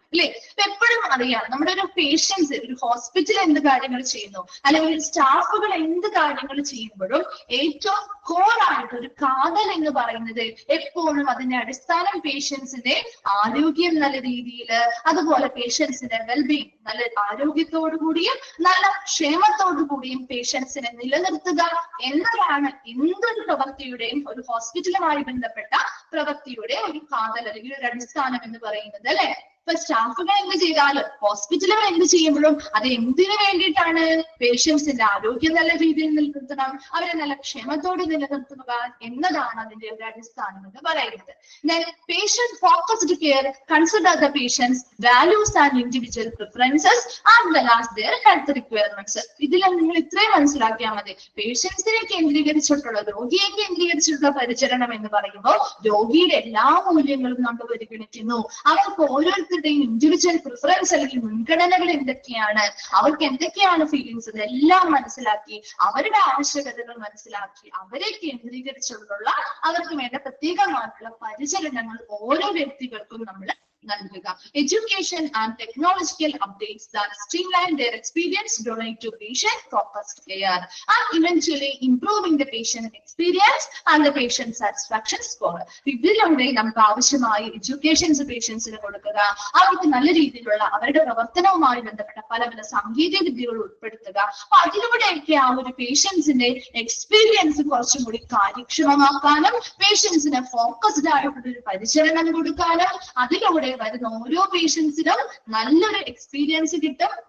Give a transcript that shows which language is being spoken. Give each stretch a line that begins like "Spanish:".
Malayalam: അല്ലെ, എപ്പോഴും അറിയാം നമ്മുടെ ഒരു പേഷ്യൻസ് ഒരു ഹോസ്പിറ്റൽ എന്ത് കാര്യങ്ങൾ ചെയ്യുന്നു അല്ലെങ്കിൽ ഒരു സ്റ്റാഫുകൾ എന്ത് കാര്യങ്ങൾ ചെയ്യുമ്പോഴും ഏറ്റവും കോർ ആയിട്ട് ഒരു കാതൽ എന്ന് പറയുന്നത് എപ്പോഴും അതിന്റെ അടിസ്ഥാനം പേഷ്യൻസിന്റെ ആരോഗ്യം നല്ല രീതിയിൽ, അതുപോലെ പേഷ്യൻസിന്റെ വെൽബീയിങ് നല്ല ആരോഗ്യത്തോടു കൂടിയും നല്ല ക്ഷേമത്തോടു കൂടിയും പേഷ്യൻസിനെ നിലനിർത്തുക എന്നതാണ് എന്തൊരു പ്രവൃത്തിയുടെയും, ഒരു ഹോസ്പിറ്റലുമായി ബന്ധപ്പെട്ട പ്രവൃത്തിയുടെ ഒരു കാതൽ അല്ലെങ്കിൽ ഒരു അടിസ്ഥാനം എന്ന് പറയുന്നത്. അല്ലെ, ഇപ്പൊ സ്റ്റാഫുകൾ എന്ത് ചെയ്താലും ഹോസ്പിറ്റലുകൾ എന്ത് ചെയ്യുമ്പോഴും അത് എന്തിനു വേണ്ടിയിട്ടാണ്? പേഷ്യൻസിന്റെ ആരോഗ്യം നല്ല രീതിയിൽ നിലനിർത്തണം, അവരെ നല്ല ക്ഷേമത്തോടെ നിലനിർത്തുക എന്നതാണ് അതിന്റെ ഒരു അടിസ്ഥാനം എന്ന് പറയുന്നത്.
English: Then patient focused care consider the patient's values and individual preferences as well as their health requirements.
Malayalam: ഇതിൽ നിങ്ങൾ ഇത്രയും മനസ്സിലാക്കിയാൽ മതി. പേഷ്യൻസിനെ കേന്ദ്രീകരിച്ചിട്ടുള്ള, രോഗിയെ കേന്ദ്രീകരിച്ചിട്ടുള്ള പരിചരണം എന്ന് പറയുമ്പോൾ രോഗിയുടെ എല്ലാ മൂല്യങ്ങളും നമ്മൾ പരിഗണിക്കുന്നു. അവർക്ക് ഓരോരുത്തരുടെയും ഇൻഡിവിജ്വൽ പ്രിഫറൻസ് അല്ലെങ്കിൽ മുൻഗണനകൾ എന്തൊക്കെയാണ്, അവർക്ക് എന്തൊക്കെയാണ് ഫീലിങ്സ്, ഇതെല്ലാം മനസ്സിലാക്കി അവരുടെ ആവശ്യകതകൾ മനസ്സിലാക്കി അവരെ കേന്ദ്രീകരിച്ചുള്ള അവർക്ക് വേണ്ട പ്രത്യേകമായിട്ടുള്ള പരിചരണങ്ങൾ ഓരോ വ്യക്തികൾക്കും നമ്മൾ നൽകുക.
English: Education and technological updates that streamline their experience donate to patient focused care and eventually improving the patient experience and the patient satisfaction score.
Malayalam: ഇതിലൂടെ നമുക്ക് ആവശ്യമായ എഡ്യൂക്കേഷൻസ് പേഷ്യൻസിന് കൊടുക്കുക, അവർക്ക് നല്ല രീതിയിലുള്ള അവരുടെ പ്രവർത്തനവുമായി ബന്ധപ്പെട്ട പല പല സാങ്കേതിക വിദ്യകൾ ഉൾപ്പെടുത്തുക. അപ്പൊ അതിലൂടെയൊക്കെ ആ ഒരു പേഷ്യൻസിന്റെ എക്സ്പീരിയൻസ് കുറച്ചും കൂടി കാര്യക്ഷമമാക്കാനും പേഷ്യൻസിന് ഫോക്കസ്ഡ് ആയിട്ടുള്ള ഒരു പരിചരണം കൊടുക്കാനും അതിലൂടെ വരുന്ന ഓരോ പേഷ്യൻസിനും നല്ലൊരു എക്സ്പീരിയൻസ് കിട്ടും.